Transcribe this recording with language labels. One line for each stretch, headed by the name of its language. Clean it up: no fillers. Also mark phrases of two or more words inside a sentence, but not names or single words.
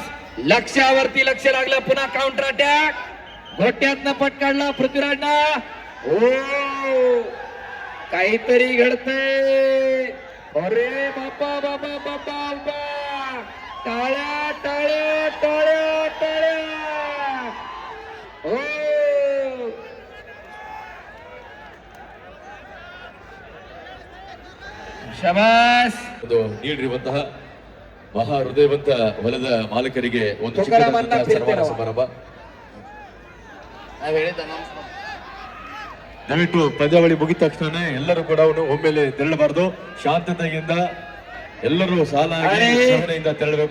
Marathi: लक्ष्यावरती लक्ष लागलं, पुन्हा
English: counter attack,
Marathi: घोट्यातनं पट काढला पृथ्वीराजनं. ओ काहीतरी घडतंय. अरे बाबा बाबा बाबा बाबा, टाळ्या टाळ्या टाळ्या टाळ्या.
Kannada: ओ ಶಬಾಸ್. ನೀಡಿರುವಂತಹ ಮಹಾ ಹೃದಯವಂತ ಹೊಲದ ಮಾಲಕರಿಗೆ ಒಂದು ಸನ್ಮಾನ ಸಮಾರಂಭ. ದಯವಿಟ್ಟು ಪಂದ್ಯಾವಳಿ ಮುಗಿದ ತಕ್ಷಣ ಎಲ್ಲರೂ ಕೂಡ ಒಮ್ಮೆಲೆ ತೆರಳಬಾರದು, ಶಾಂತತೆಯಿಂದ ಎಲ್ಲರೂ ಸಾಲಾಗಿ ಸಹನೆಯಿಂದ ತೆರಳಬೇಕು.